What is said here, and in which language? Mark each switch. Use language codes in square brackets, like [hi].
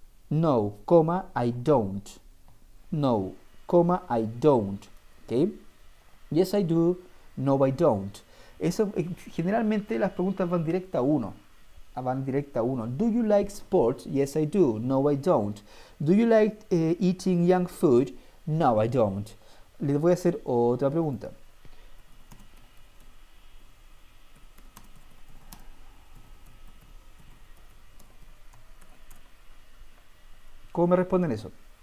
[en] No, coma, I don't. No, coma, I don't. ¿Ok? Yes, I do. No, I don't. [es] Eso, generalmente las preguntas van directa a uno. Van directa a uno. [en] Do you like sports? Yes, I do. No, I don't. Do you like eating young food? No, I don't. [es] Les voy a hacer otra pregunta. ¿Cómo me responden eso?